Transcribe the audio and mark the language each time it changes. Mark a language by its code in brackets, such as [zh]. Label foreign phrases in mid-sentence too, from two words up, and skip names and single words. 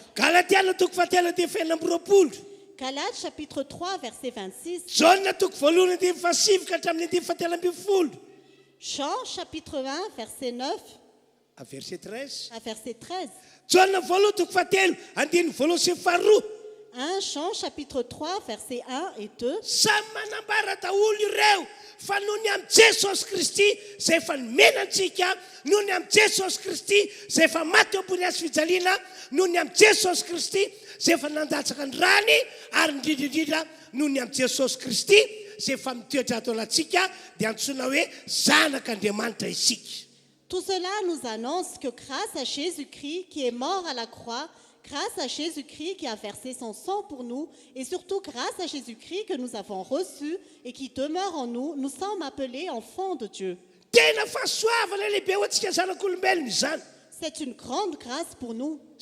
[fr] Galates chapitre 3 verset 26. Jean chapitre 1 verset 9 à verset 13. 1 Jean chapitre 3 verset 1 et 2. [mg] Fa noho ny amin'ny Jesosy Kristy izay efa nomenantsika, noho ny amin'ny Jesosy Kristy izay efa maty eo ambony hazo fijaliana, noho ny amin'ny Jesosy Kristy izay efa nandatsaka ny rany, ary indrindrindrindra noho ny amin'ny Jesosy Kristy izay efa mitoetra ato antsika dia antsoina hoe zanak'Andriamanitra isika. [fr] Tout cela nous annonce que grâce à Jésus-Christ qui est mort à la croix, grâce à Jésus-Christ qui a versé son sang pour nous, et surtout grâce à Jésus-Christ que nous avons reçu et qui demeure en nous, nous sommes appelés enfants de Dieu. C'est une grande grâce pour nous.